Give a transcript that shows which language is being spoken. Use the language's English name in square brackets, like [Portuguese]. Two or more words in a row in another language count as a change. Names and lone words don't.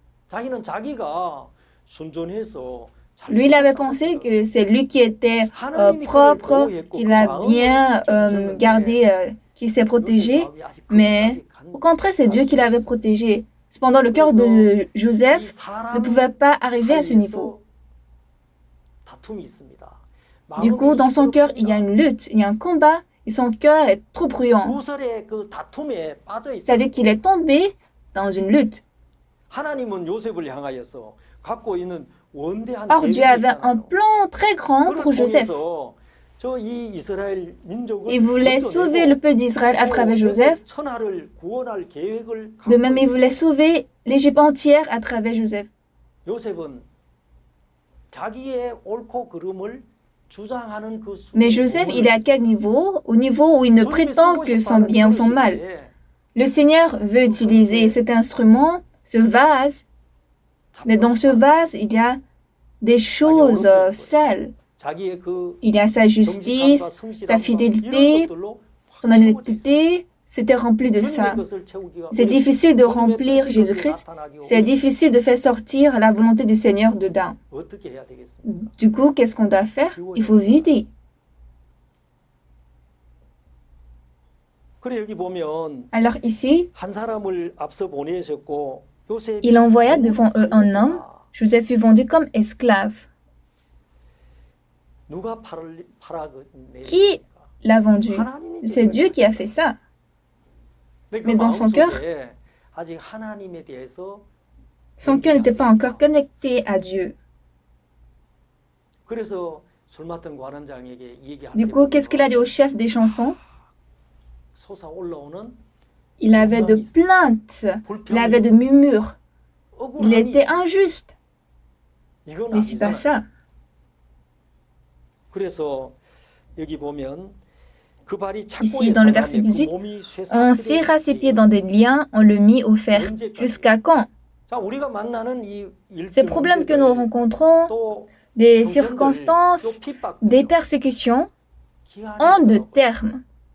[French] Lui, il avait pensé que c'est lui qui était propre, qu'il a bien gardé, qui s'est protégé. Mais au contraire, c'est Dieu qui l'avait protégé. Cependant, le cœur de Joseph ne pouvait pas arriver à ce niveau. Du coup, dans son cœur, il y a une lutte, il y a un combat, et son cœur est trop bruyant. [Korean] 요설의 그 다툼에 빠져 있다. [French] C'est-à-dire qu'il est tombé dans une lutte. [Korean] 하나님은 요셉을 향하여서 갖고 있는 원대한 [French] Or, Dieu [Korean] 계획이 [French] avait un [Korean] 있잖아요. [French] plan très grand [Korean] 그걸 [French] pour Joseph. [Korean] 통해서 저이 이스라엘 민족을 [French] Il voulait sauver le peuple d'Israël à travers Joseph. [Korean] 천하를 구원할 계획을 [French] De même, [Korean] 갖고 [French] il voulait sauver l'Égypte entière à travers Joseph. [Korean] 요셉은 자기의 옳고 그름을 주장하는 그 [French] Mais Joseph, il est à quel niveau? Au niveau où il ne prétend que son bien ou son mal. Le Seigneur veut utiliser cet instrument, ce vase, mais dans ce vase, il y a des choses sales. [Korean] 자기의 그 [French] Il y a sa justice, sa fidélité, son honnêteté, c'était rempli de ça. C'est difficile de remplir Jésus-Christ, c'est difficile de faire sortir la volonté du Seigneur dedans. [Korean] 어떻게 해야 되겠습니까? [French] Du coup, qu'est-ce qu'on doit faire? Il faut vider. [Korean] 그래 여기 보면 [French] Alors ici, [Korean] 한 사람을 앞서 보내셨고 요셉이 [French] il envoya devant eux un homme. Joseph fut vendu comme esclave. [Korean] 누가 [French] Qui l'a vendu? C'est Dieu qui a fait ça. Mais dans son cœur, [Korean] 아직 하나님에 대해서 [French] son cœur n'était pas encore connecté à Dieu. [Korean] 그래서 술 맡은 관원장에게 얘기할 [French] Du coup, qu'est-ce qu'il a dit au chef des chansons? [Korean] 솟아올라오는 [French] Il avait de plaintes, il avait de murmures, il était injuste. Mais c'est pas ça. [Korean] 그래서 여기 보면 그 발이 [French] Ici, dans le verset 18, on serra ses pieds dans des liens, on le mit au fer. Jusqu'à quand? Ces problèmes que nous rencontrons, des circonstances, des persécutions, ont de terme.